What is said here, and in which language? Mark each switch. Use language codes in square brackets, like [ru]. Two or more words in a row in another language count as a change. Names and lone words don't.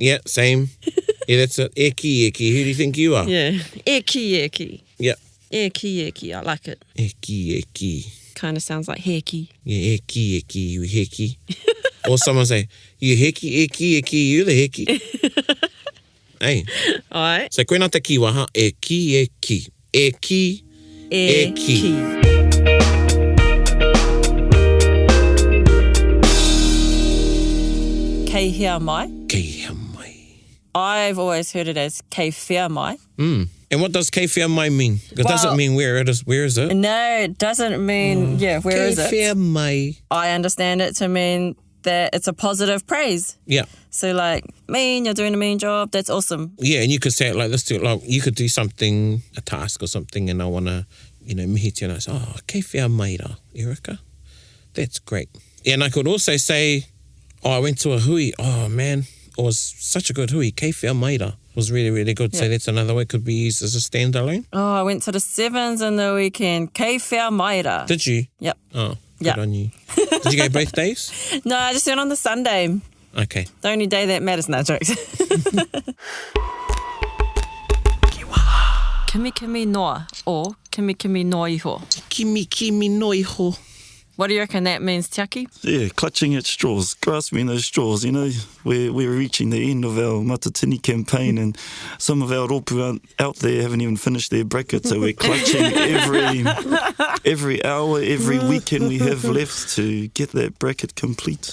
[en] Yeah, same. Yeah, that's it. Eki. Who do you think you are? Yeah. Eki. Yeah. Eki. I like it. Eki. Kind of sounds like heki. Yeah, eki. You heki. Or someone say, you heki, eki. You the heki. Hey. All right. [mi] So koe nā te Kīwaha, eki. Eki. Kei hea mai. [en] I've always heard it as [mi] kei whea mai. [en] And what does [mi] kei whea mai [en] mean? It doesn't mean where it is. Where is it? No, it doesn't mean, where is it? [mi] Kei whea mai. [en] I understand it to mean that it's a positive praise. Yeah. So like, you're doing a mean job, that's awesome. Yeah, and you could say it like this too. Like, you could do something, a task or something, and I want to, [mi] mihi te [en] and I say, [mi] kei whea mai ra, Erika. [en] That's great. Yeah, and I could also say, I went to a hui. Oh, man. It was such a good hui. [mi] Kei whea mai ra. [en] Was really, really good. Yeah. So that's another way it could be used as a standalone. Oh, I went to the Sevens in the weekend. [mi] Kei whea mai ra. [en] Did you? Yep. Oh, good on you. Did you go both days? No, I just went on the Sunday. Okay. The only day that matters. No, jokes. [mi] Kimi noa or kimi no iho. Kimi no iho. [en] What do you reckon that means, Tiaki? Yeah, clutching at straws, grasping those straws. We're reaching the end of our Matatini campaign, and some of our ropu out there haven't even finished their bracket, so we're clutching every hour, every weekend we have left to get that bracket complete.